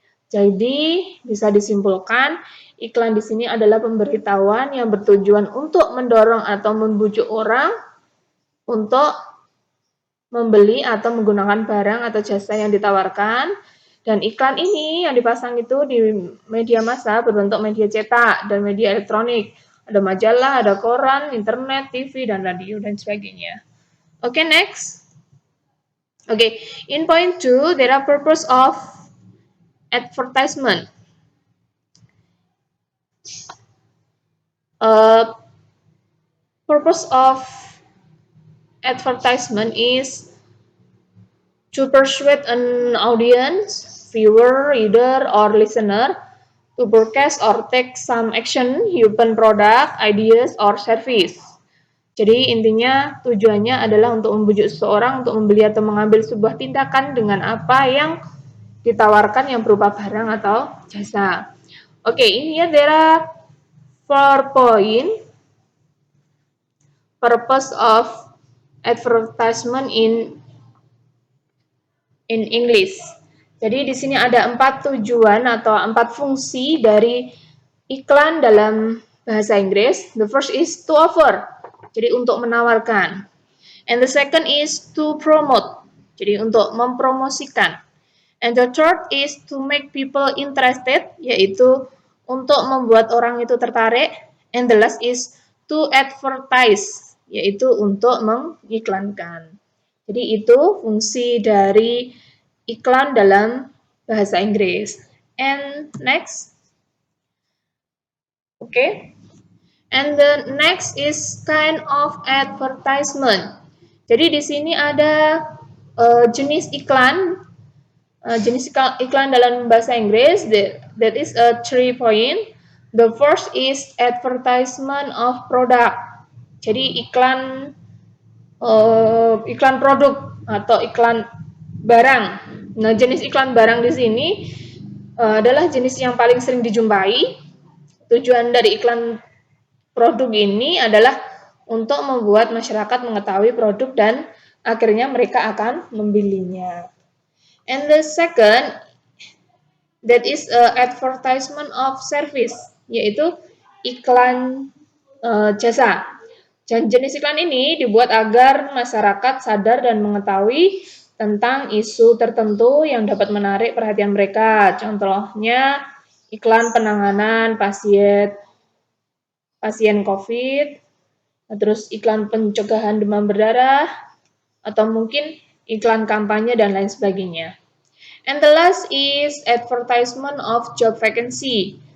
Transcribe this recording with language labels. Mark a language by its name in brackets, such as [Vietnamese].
[Indonesian] Jadi, bisa disimpulkan, iklan di sini adalah pemberitahuan yang bertujuan untuk mendorong atau membujuk orang untuk membeli atau menggunakan barang atau jasa yang ditawarkan. Dan iklan ini yang dipasang itu di media massa berbentuk media cetak dan media elektronik. Ada majalah, ada koran, internet, TV, dan radio, dan sebagainya. [English] Okay, next. Okay, in point 2, there are purpose of advertisement. Purpose of advertisement is to persuade an audience, viewer, reader, or listener to purchase or take some action upon product, ideas, or service. [Indonesian] Jadi intinya tujuannya adalah untuk membujuk seseorang untuk membeli atau mengambil sebuah tindakan dengan apa yang ditawarkan yang berupa barang atau jasa. [English] Okay, in here there are 4 points. Purpose of advertisement in English. [Indonesian] Jadi di sini ada 4 tujuan atau 4 fungsi dari iklan dalam bahasa Inggris. [English] The first is to offer. [Indonesian] Jadi untuk menawarkan. [English] And the second is to promote. [Indonesian] Jadi untuk mempromosikan. [English] And the third is to make people interested, [Indonesian] yaitu untuk membuat orang itu tertarik. [English] And the last is to advertise, [Indonesian] yaitu untuk mengiklankan. Jadi itu fungsi dari iklan dalam bahasa Inggris. [English] And next. Okay. And the next is kind of advertisement. [Indonesian] Jadi di sini ada jenis iklan. Jenis iklan dalam bahasa Inggris, [English] that is a 3 point. The first is advertisement of product. [Indonesian] Jadi iklan produk atau iklan barang. Nah, jenis iklan barang di sini adalah jenis yang paling sering dijumpai. Tujuan dari iklan produk ini adalah untuk membuat masyarakat mengetahui produk dan akhirnya mereka akan membelinya. [English] And the second, that is advertisement of service, [Indonesian] yaitu iklan jasa. Dan jenis iklan ini dibuat agar masyarakat sadar dan mengetahui tentang isu tertentu yang dapat menarik perhatian mereka. Contohnya iklan penanganan pasien COVID, terus iklan pencegahan demam berdarah, atau mungkin iklan kampanye dan lain sebagainya. [English] And the last is advertisement of job vacancy.